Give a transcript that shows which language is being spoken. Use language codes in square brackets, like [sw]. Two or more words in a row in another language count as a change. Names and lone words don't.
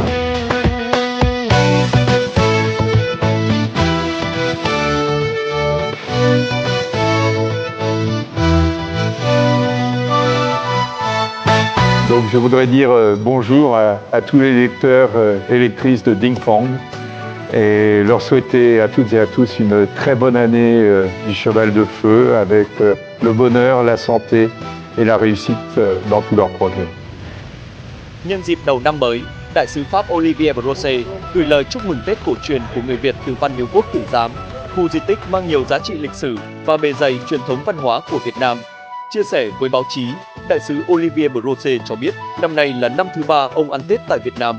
[fr] Donc je voudrais dire bonjour à tous les lecteurs et lectrices de Ding Fong et leur souhaiter à toutes et à tous une très bonne année du cheval de feu avec le bonheur, la santé et la réussite dans tous leurs projets. [vi] Nhân dịp đầu năm mới, Đại sứ Pháp Olivier Brochet gửi lời chúc mừng Tết cổ truyền của người Việt từ Văn Miếu Quốc Tử Giám, khu di tích mang nhiều giá trị lịch sử và bề dày truyền thống văn hóa của Việt Nam. Chia sẻ với báo chí, Đại sứ Olivier Brochet cho biết năm nay là năm thứ 3 ông ăn Tết tại Việt Nam.